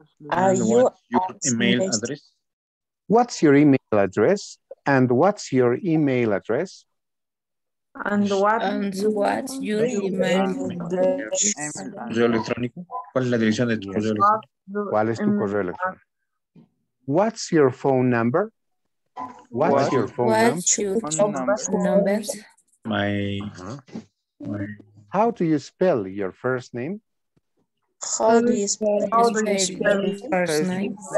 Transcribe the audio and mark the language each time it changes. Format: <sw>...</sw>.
<en>And what's your email address? What's your email address? And what's your email address? And what's your email address?</en> <es>¿Correo electrónico? ¿Cuál es la dirección de tu correo electrónico? ¿Cuál es tu correo electrónico?</es> <en>What's your phone number? What's your phone number? My How do you spell your first name? How do you spell your first name?</en>